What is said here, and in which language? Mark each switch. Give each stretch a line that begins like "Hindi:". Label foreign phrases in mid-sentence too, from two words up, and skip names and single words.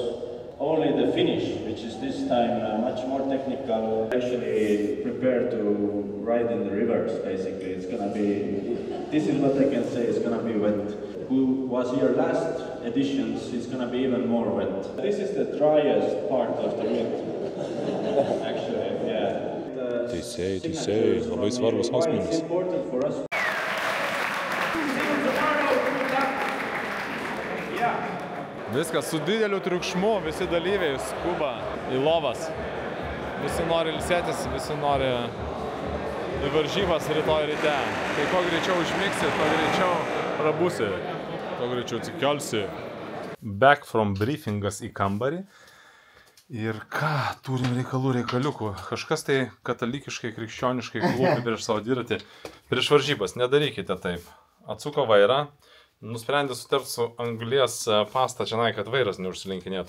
English: Only the finish, which is this time much more technical, actually prepare to ride in the rivers, basically. It's gonna be, this is what I can say, it's gonna be wet. Who was here last editions, it's gonna be even more wet. This is the driest part of the week, actually, yeah.
Lithuanian: Teisėjai, labai svarbus asmenys.
English: Important for us.
Lithuanian: Viskas su dideliu triukšmu, visi dalyviai skuba į lovas. Visi nori ilsėtis, visi nori į varžybas rytoj ryte. Tai kuo greičiau užmigsi, kuo greičiau prabusi, kuo greičiau atsikelsi.
English: Back from
Lithuanian: briefingas į kambarį. Ir ką, turim reikaliukų. Kažkas tai katalikiškai, krikščioniškai klūpi prieš savo dviratį. Prieš varžybas, nedarykite taip. Atsuko vairą. Nusprendė sutarti su anglies pasta čia, kad vairas neužsilinkinėtų.